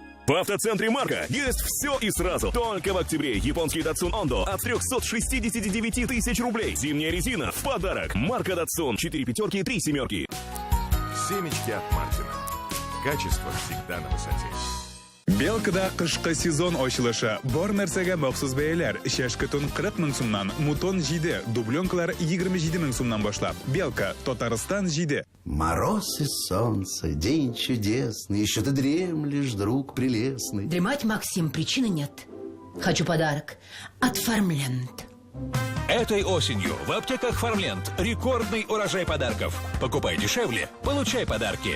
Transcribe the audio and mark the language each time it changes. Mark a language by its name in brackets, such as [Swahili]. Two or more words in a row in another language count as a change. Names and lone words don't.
[Russian] В автоцентре Марка есть все и сразу. Только в октябре японский Datsun Ondo от 369 тысяч рублей. Зимняя резина в подарок. Марка Datsun 4 пятерки, 3 семерки. Семечки от Мартина. Качество всегда на высоте. [Tatar] Белкада кышкы сезон ачылышы. Бар нәрсәгә махсус бәяләр. Шәшке тон 40 мең сумнан, мутон 7, дубленкалар 27 мең сумнан башлап. Белка, Татарстан 7. [Russian] Мороз и солнце, день чудесный, еще ты дремлешь, друг прелестный. Дремать, Максим, причины нет. Хочу подарок от Фармленд. Этой осенью в аптеках Фармленд рекордный урожай подарков. Покупай дешевле, получай подарки.